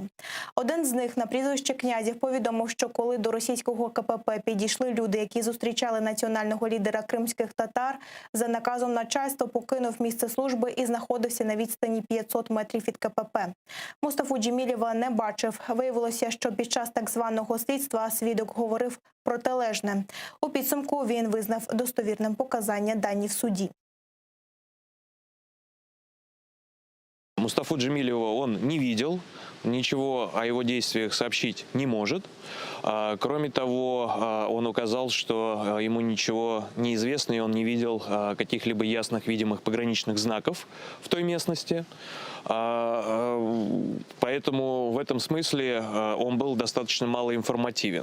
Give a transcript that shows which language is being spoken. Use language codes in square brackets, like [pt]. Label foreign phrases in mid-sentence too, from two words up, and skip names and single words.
[uk] Один з них на прізвище Князєв повідомив, що коли до російського КПП підійшли люди, які зустрічали національного лідера кримських татар, за наказом начальства покинув місце служби і знаходився на відстані 500 метрів від КПП. Мустафу Джемілєва не бачив. Виявилося, що під час так званого слідства свідок говорив протилежне. У підсумку він визнав достовірним показання дані в суді. [ru] Мустафу Джемилева он не видел, ничего о его действиях сообщить не может. Кроме того, он указал, что ему ничего не известно, и он не видел каких-либо ясных видимых пограничных знаков в той местности. Поэтому в этом смысле он был достаточно малоинформативен.